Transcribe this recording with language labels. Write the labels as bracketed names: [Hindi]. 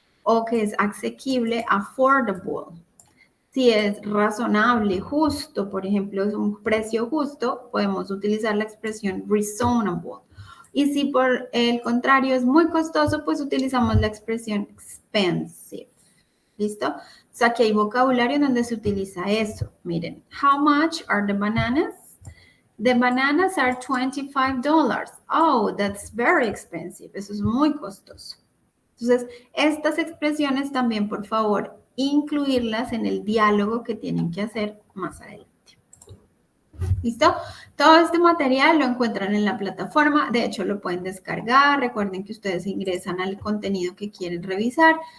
[Spanish] O que es asequible, affordable. Si es razonable, justo, por ejemplo, es un precio justo, podemos utilizar la expresión reasonable. Y si por el contrario es muy costoso, pues utilizamos la expresión expensive. ¿Listo? O sea, aquí hay vocabulario donde se utiliza eso. [English] Miren, how much are the bananas? The bananas are $25. Oh, that's very expensive. [Spanish] Eso es muy costoso. Entonces, estas expresiones también, por favor, incluirlas en el diálogo que tienen que hacer más adelante. ¿Listo? Todo este material lo encuentran en la plataforma. De hecho, lo pueden descargar. Recuerden que ustedes ingresan al contenido que quieren revisar.